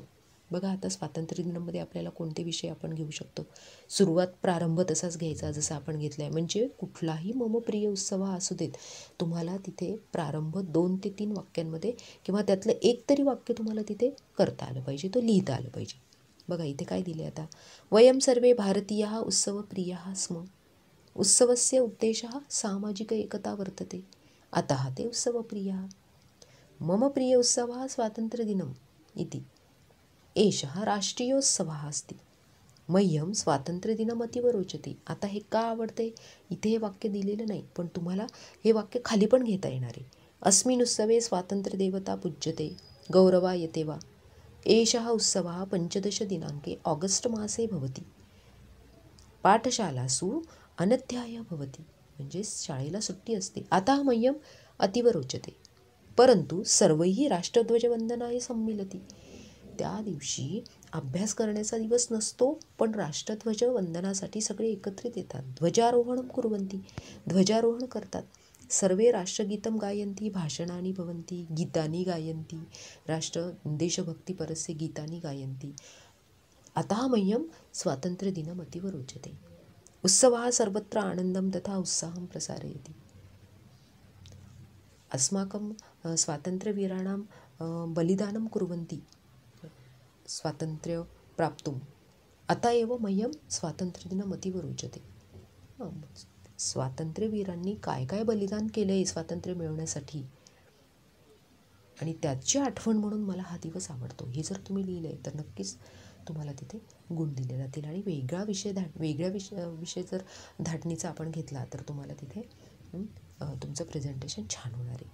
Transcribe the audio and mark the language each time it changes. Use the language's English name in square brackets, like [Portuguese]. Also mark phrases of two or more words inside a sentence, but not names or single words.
[Marathi] बघा आता स्वातंत्र्य दिनामध्ये आपल्याला कोणते विषय आपण घेऊ शकतो. सुरुवात प्रारंभ तसाच घ्यायचा जसा आपण घेतला आहे, म्हणजे कुठलाही [Sanskrit] मम प्रिय उत्सव [Marathi] असू देत, तुम्हाला तिथे प्रारंभ 2 ते 3 वाक्यांमध्ये किंवा त्यातलं एक तरी वाक्य तुम्हाला तिथे करता आलं पाहिजे, तो लिहिता आलं पाहिजे. बघा इथे काय दिले आता, [Sanskrit] वयम सर्वे भारतीयाः उत्सवप्रियाः स्म. उत्सवस्य उद्देशः सामाजिक एकता वर्तते, अतः ते उत्सवप्रियाः. मम प्रिय उत्सवः स्वातन्त्र्यदिनम् इति एषः राष्ट्रीयोत्सवः अस्ति. मह्यं स्वातंत्र्यदिनम् अतीव रोचते. [Marathi] आता हे का आवडते, इथे हे वाक्य दिलेलं नाही, पण तुम्हाला हे वाक्य खाली पण घेता येणार आहे. [Sanskrit] अस्मिन् उत्सवे स्वातंत्र्यदेवता पूज्यते गौरवायते वा. एषः उत्सवः 15 दिनाङ्के ऑगस्ट मासे भवति. पाठशालासु अनध्यायः भवति, [Marathi] म्हणजे शाळेला सुट्टी असते. [Sanskrit] आता मह्यम अतीव रोचते, परंतु सर्वैः राष्ट्रध्वजवंदनाय सम्मिलति. [Marathi] त्या दिवशी अभ्यास करण्याचा दिवस नसतो, पण राष्ट्रध्वज वंदनासाठी सगळे एकत्रित येतात. [Sanskrit] ध्वजारोहणं कुर्वन्ति, [Marathi] ध्वजारोहण करतात. [Sanskrit] सर्वे राष्ट्रगीतं गायन्ति, भाषणानि भवन्ति, गीतानि गायन्ति, राष्ट्र देशभक्तिपरस्य गीतानि गायन्ति. अतः मह्यं स्वातन्त्र्यदिनम् अतीव रोचते. उत्सवः सर्वत्र आनन्दं तथा उत्साहं प्रसारयति. अस्माकं स्वातन्त्र्यवीराणां बलिदानं कुर्वन्ति स्वातंत्र्य प्राप्तुम्, अतः एव मह्यं स्वातंत्र्यदिनम् अतीव रोचते. [Marathi] स्वातंत्र्यवीरांनी काय काय बलिदान केलं आहे स्वातंत्र्य मिळवण्यासाठी आणि त्याची आठवण म्हणून मला हा दिवस आवडतो. हे जर तुम्ही लिहिलं आहे तर नक्कीच तुम्हाला तिथे गुण दिले जातील. आणि वेगळा विषय जर धाटणीचा आपण घेतला तर तुम्हाला तिथे तुमचं प्रेझेंटेशन छान होणार आहे.